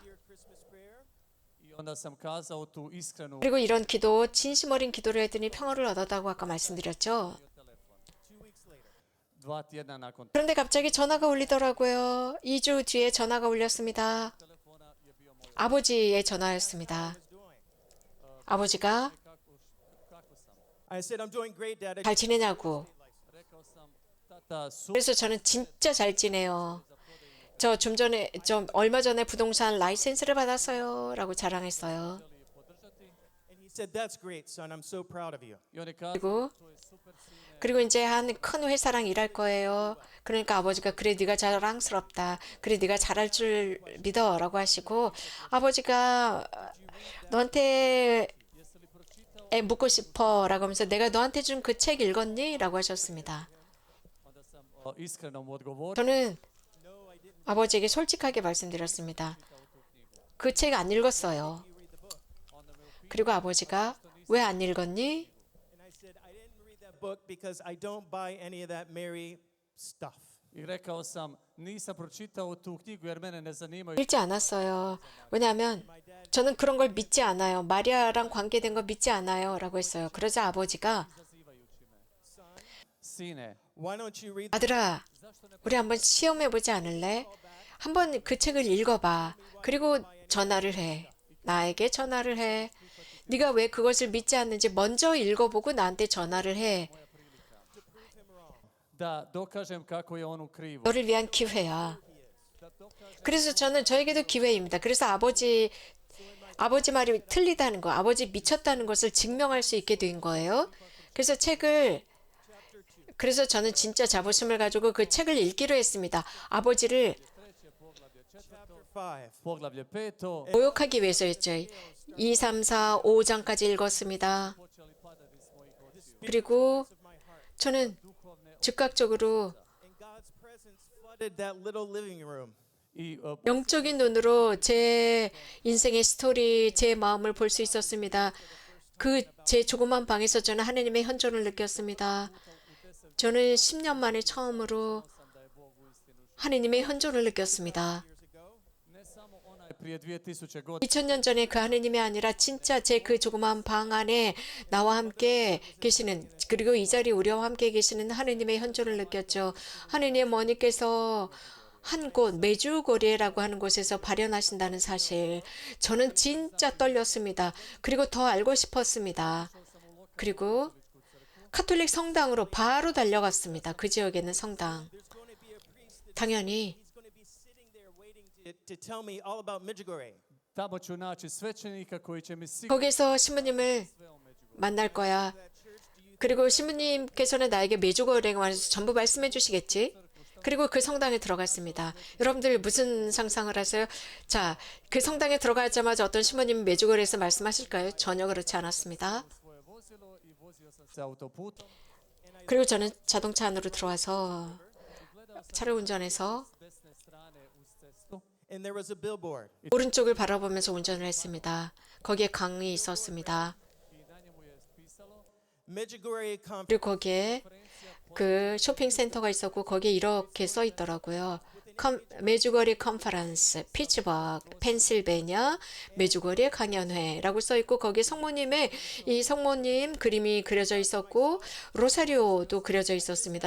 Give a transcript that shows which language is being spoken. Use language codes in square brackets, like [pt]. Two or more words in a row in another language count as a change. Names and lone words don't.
[en] Christmas prayer. [hr] I onda sam kazao tu iskrenu [ko] 그리고 이런 기도, 진심 어린 기도를 했더니 평화를 얻었다고 아까 말씀드렸죠. [en] 2 weeks later, [hr] 2 tjedna nakon [ko] 그런데 갑자기 전화가 울리더라고요. 2주 뒤에 전화가 울렸습니다. [hr] telefona je bio moj [ko] 아버지의 전화였습니다. 아버지가 [hr] kako sam. [en] I said, I'm doing great, Dad. [ko] 잘 지내냐고. [hr] Rekao sam, tata, [ko] 그래서 저는 진짜 잘 지내요. 좀 얼마 전에 부동산 라이센스를 받았어요. 라고 자랑했어요. [hr] želi je podržati. [en] And he said, That's great, son. I'm so proud of you. [hr] I on je kazao, [ko] 그리고 [hr] to je super sine. [ko] 그리고 이제 한 큰 회사랑 일할 거예요. 그러니까 아버지가 그래 네가 자랑스럽다. 그래 네가 잘할 줄 믿어라고 하시고 아버지가 너한테 [hr] Jesi li pročitao? [ko] 묻고 싶어라고 하면서 내가 너한테 준 그 책 읽었니?라고 하셨습니다. [hr] Onda sam iskreno mu odgovorio. [ko] 저는 아버지에게 솔직하게 말씀드렸습니다. 그 책 안 읽었어요. 그리고 아버지가 왜 안 읽었니? [en] And I said, I didn't read that book because I don't buy any of that Mary stuff. [hr] I rekao sam, nisam pročitao tu knjigu jer mene ne zanimaju [ko] 읽지 않았어요. 왜냐하면 저는 그런 걸 믿지 않아요. 마리아랑 관계된 거 믿지 않아요. 라고 했어요. 그러자 아버지가 [hr] izazivajući me. Sine, [en] Why don't you read [ko] 아들아, 우리 한번 시험해 보지 않을래? 한번 그 책을 읽어봐. 그리고 전화를 해. 나에게 전화를 해. 네가 왜 그것을 믿지 않는지 먼저 읽어보고 나한테 전화를 해. [hr] da dokažem kako je on u krivu. [ko] 너를 위한 기회야. 그래서 저에게도 기회입니다. 그래서 아버지 말이 틀리다는 거, 아버지 미쳤다는 것을 증명할 수 있게 된 거예요. 그래서 저는 진짜 자부심을 가지고 그 책을 읽기로 했습니다. 아버지를 [en] chapter 5? [hr] Poglavlje 5. [ko] 모욕하기 위해서였죠. 2, 3, 4, 5장까지 읽었습니다. [hr] Počeli padati s mojih očiju. [ko] 그리고 저는 즉각적으로 [en] And God's presence flooded that little living room. [hr] I [ko] 영적인 눈으로 제 인생의 스토리, 제 마음을 볼 수 있었습니다. 그 제 조그만 방에서 저는 하나님의 현존을 느꼈습니다. 저는 10년 만에 처음으로 하나님의 현존을 느꼈습니다. [hr] ne samo onaj prije 2000 godina, [ko] 2000년 전에 그 하나님이 아니라 진짜 제 그 조그만 방 안에 나와 함께 계시는, 그리고 이 자리에 우리와 함께 계시는 하나님의 현존을 느꼈죠. 하나님의 어머니께서 한 곳, 메주고리에라고 하는 곳에서 발현하신다는 사실, 저는 진짜 떨렸습니다. 그리고 더 알고 싶었습니다. 그리고 카톨릭 성당으로 바로 달려갔습니다. 그 지역에 있는 성당. 당연히 [en] He's going to be sitting there waiting to tell me all about Medjugorje. [hr] tamo ću naći svećenika koji će mi sigurno [ko] 거기서 신부님을 만날 거야. 그리고 신부님께서는 나에게 메주고리에 관해서 전부 말씀해 주시겠지. 그리고 그 성당에 들어갔습니다. 여러분들 무슨 상상을 하세요? 자, 그 성당에 들어가자마자 어떤 신부님이 메주고리에서 말씀하실까요? 전혀 그렇지 않았습니다. [hr] svoje vozilo i vozio sam se autoputom. [ko] 그리고 저는 자동차 안으로 들어와서 차를 운전해서 [hr] S desne strane uz cestu [en] And there was a billboard. [ko] 오른쪽을 바라보면서 운전을 했습니다. 거기에 강이 있었습니다. [hr] i na njemu je pisalo [en] Medjugorje Conference. [ko] 그리고 거기에 그 쇼핑센터가 있었고 거기에 이렇게 써 있더라고요. 메주거리 컨퍼런스, 피츠버그, 펜실베니아, 메주거리 강연회라고 써 있고 거기에 이 성모님 그림이 그려져 있었고 로사리오도 그려져 있었습니다.